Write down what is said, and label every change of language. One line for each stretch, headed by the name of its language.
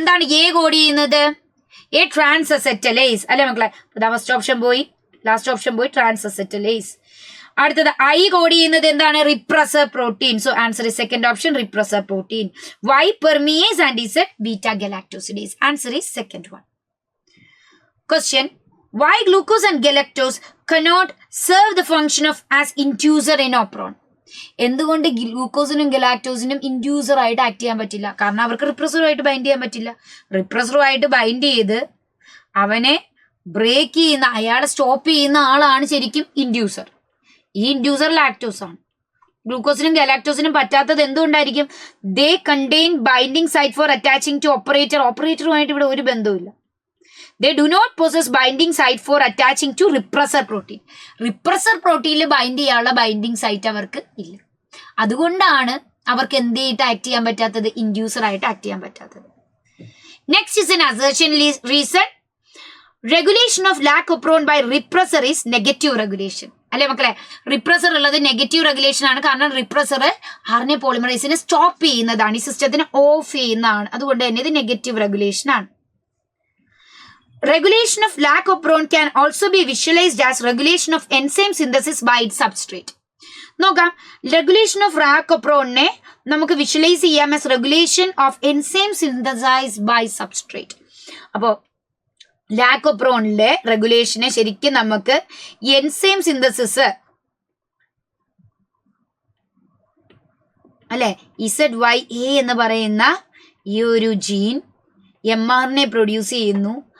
Malayalam: എന്താണ് A code ചെയ്യുന്നത്? A ട്രാൻസസെറ്റലേസ് അല്ലെ മക്കളെ? ഫസ്റ്റ് ഓപ്ഷൻ പോയി, ലാസ്റ്റ് ഓപ്ഷൻ പോയി, ട്രാൻസസെറ്റലേസ്. അടുത്തത് I കോഡ് ചെയ്യുന്നത് എന്താണ്?
English: Repressor protein. So answer is second option, repressor protein. Y permease and Z beta galactosidase. Answer is second one. Question. Why glucose and galactose cannot serve the function of as inducer in operon?
Malayalam: എന്തുകൊണ്ട് ഗ്ലൂക്കോസിനും ഗലാക്ടോസിനും inducer ആയിട്ട് act ചെയ്യാൻ പറ്റില്ല? കാരണം അവർക്ക് റിപ്രസറുമായിട്ട് bind ചെയ്യാൻ പറ്റില്ല. റിപ്രസറുമായിട്ട് bind ചെയ്ത് അവനെ ബ്രേക്ക് ചെയ്യുന്ന, അയാളെ സ്റ്റോപ്പ് ചെയ്യുന്ന ആളാണ് ശരിക്കും ഇൻഡ്യൂസർ. ഈ ഇൻഡ്യൂസർ ലാക്ടോസ് ആണ്. ഗ്ലൂക്കോസിനും ഗലാക്ടോസിനും പറ്റാത്തത് എന്തുകൊണ്ടായിരിക്കും?
English: They contain binding site for attaching to operator.
Malayalam: ഓപ്പറേറ്ററുമായിട്ട് ഇവിടെ ഒരു ബന്ധവുമില്ല.
English: They do not possess binding site for attaching to repressor protein.
Malayalam: Repressor പ്രോട്ടീനിൽ bind ചെയ്യാനുള്ള ബൈൻഡിങ് സൈറ്റ് അവർക്ക് ഇല്ല. അതുകൊണ്ടാണ് അവർക്ക് എന്ത് ചെയ്തിട്ട് ആക്ട് ചെയ്യാൻ പറ്റാത്തത്? ഇൻഡ്യൂസർ ആയിട്ട് ആക്ട് ചെയ്യാൻ പറ്റാത്തത്.
English: Next is an assertion reason. Regulation of lac operon by repressor is negative regulation.
Malayalam: അല്ലെ മക്കളെ? റിപ്രസർ ഉള്ളത് നെഗറ്റീവ് റെഗുലേഷൻ ആണ്. കാരണം റിപ്രസർ RNA പോളിമറൈസിനെ സ്റ്റോപ്പ് ചെയ്യുന്നതാണ്, ഈ സിസ്റ്റത്തിനെ ഓഫ് ചെയ്യുന്നതാണ്. അതുകൊണ്ട് തന്നെ ഇത് നെഗറ്റീവ് റെഗുലേഷൻ ആണ്.
English: Regulation of lacoprone can also be visualized as regulation of enzyme synthesis by its substrate.
Malayalam: നോക്കാം,
English: regulation of ലാക്കോപ്രോണിനെ
Malayalam: നമുക്ക് വിഷ്വലൈസ് ചെയ്യാം
English: As regulation of enzyme synthesised by substrate.
Malayalam: അപ്പോൾ ലാക്കോപ്രോണിലെ റെഗുലേഷനെ ശരിക്കും നമുക്ക് എൻസൈം സിന്തസിസ് അല്ലെ, ZYA എന്ന് പറയുന്ന ഈ ഒരു ജീൻ mRNA പ്രൊഡ്യൂസ് ചെയ്യുന്നു.